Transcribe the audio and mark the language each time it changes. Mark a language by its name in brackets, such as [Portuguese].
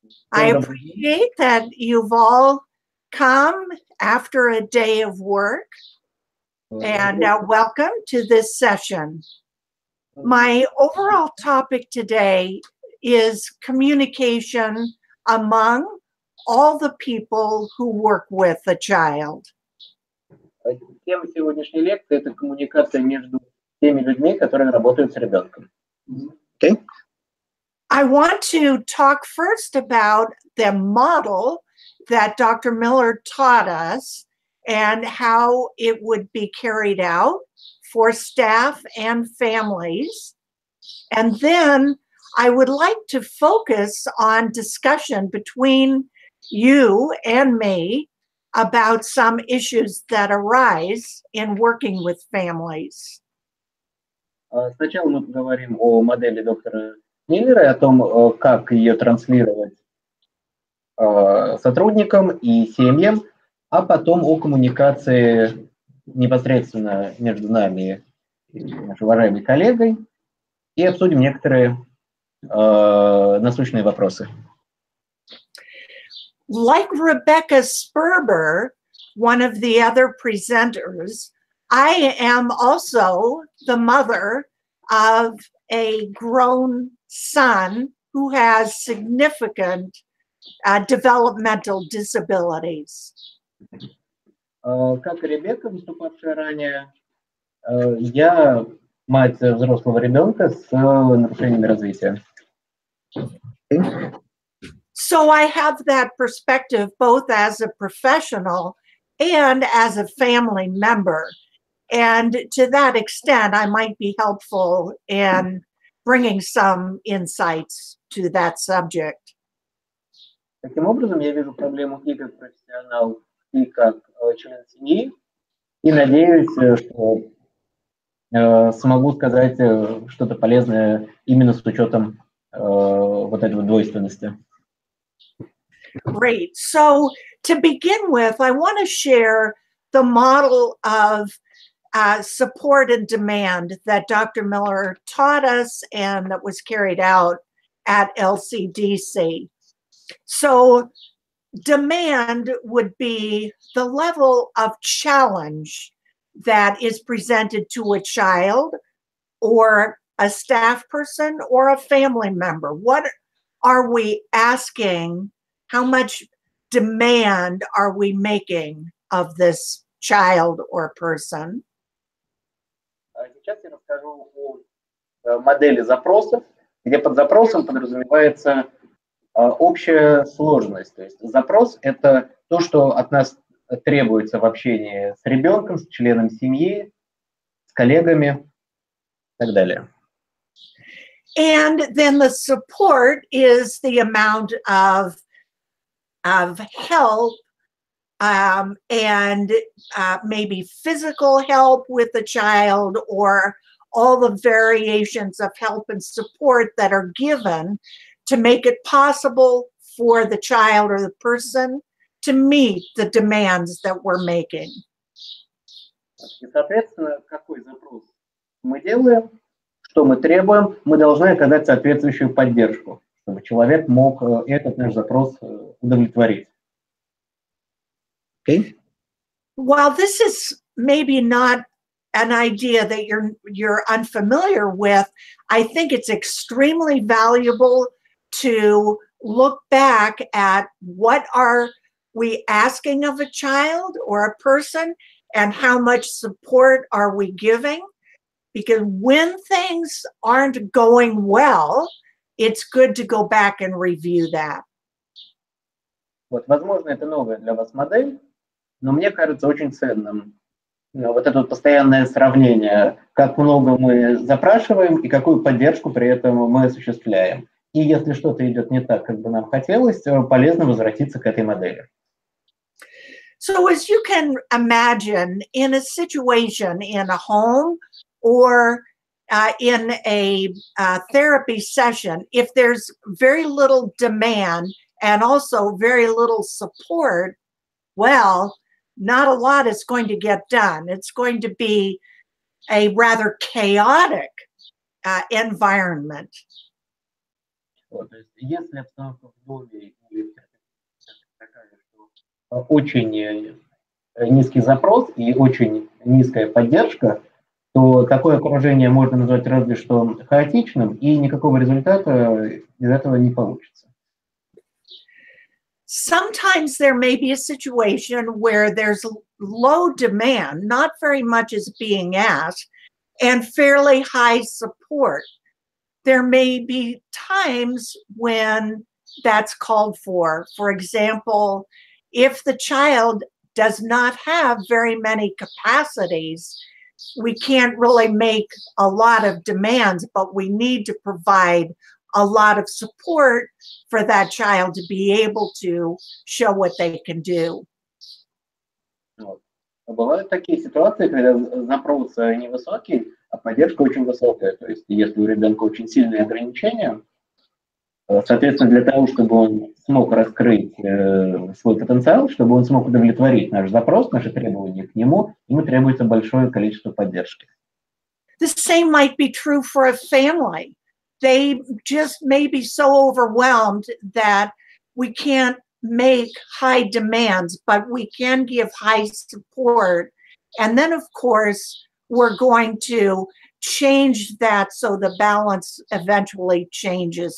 [English] I appreciate that you've all come after a day of work, and welcome to this session. My overall topic today is communication among all the people who work with a child. [Russian] Тема сегодняшней лекции – это коммуникация между теми людьми, которые работают с ребенком. [English] Okay. I want to talk first about the model that Dr. Miller taught us and how it would be carried out for staff and families. And then I would like to focus on discussion between you and me about some issues that arise in working with families. [Russian] Сначала мы поговорим о модели доктора Миллера и о том, как ее транслировать сотрудникам и семьям, а потом о коммуникации непосредственно между нами и нашей уважаемой коллегой и обсудим некоторые насущные вопросы. [English] Like Rebecca Sperber, one of the other presenters, I am also the mother of a grown son who has significant developmental disabilities. [Russian] Как и Ребекка, выступавшая ранее, я мать взрослого ребенка с нарушениями развития. [English] So I have that perspective both as a professional and as a family member. And to that extent, I might be helpful in bringing some insights to that subject. [Russian] Таким образом, я вижу проблему и как профессионал, и как член семьи, и надеюсь, что смогу сказать что-то полезное именно с учетом вот этой двойственности. [English] Great. So to begin with, I want to share the model of support and demand that Dr. Miller taught us and that was carried out at LCDC. So demand would be the level of challenge that is presented to a child or a staff person or a family member. What are we asking? How much demand are we making of this child or person? [Russian] Сейчас я расскажу о модели запросов, где под запросом подразумевается общая сложность. То есть запрос – это то, что от нас требуется в общении с ребенком, с членом семьи, с коллегами и так далее. [English] And then the support is the amount of help and maybe physical help with the child or all the variations of help and support that are given to make it possible for the child or the person to meet the demands that we're making. [Russian] И, соответственно, какой запрос мы делаем, что мы требуем, мы должны оказать соответствующую поддержку, чтобы человек мог этот наш запрос удовлетворить. [English] Okay. While this is maybe not an idea that you're unfamiliar with, I think it's extremely valuable to look back at what are we asking of a child or a person and how much support are we giving? Because when things aren't going well, it's good to go back and review that. [Russian] Вот, возможно, это новая для вас модель, но мне кажется очень ценным вот это вот постоянное сравнение, как много мы запрашиваем и какую поддержку при этом мы осуществляем. И если что-то идет не так, как бы нам хотелось, полезно возвратиться к этой модели. [English] So as you can imagine, in a situation in a home or in a therapy session, if there's very little demand and also very little support, well, not a lot is going to get done. It's going to be a rather chaotic environment. [Russian] Вот, то есть, если обстановка в доме или такая, что очень низкий запрос и очень низкая поддержка, то такое окружение можно назвать разве что хаотичным, и никакого результата из этого не получится. [English] Sometimes there may be a situation where there's low demand, not very much is being asked, and fairly high support. There may be times when that's called for. For example, if the child does not have very many capacities, we can't really make a lot of demands, but we need to provide a lot of support for that child to be able to show what they can do. [Russian] Вот. Бывают такие ситуации, когда запрос невысокий, а поддержка очень высокая. То есть если у ребенка очень сильные ограничения, соответственно, для того, чтобы он смог раскрыть свой потенциал, чтобы он смог удовлетворить наш запрос, наши требования к нему, ему требуется большое количество поддержки. [English] The same might be true for a family. They just may be so overwhelmed that we can't make high demands, but we can give high support. And then, of course, we're going to change that so the balance eventually changes.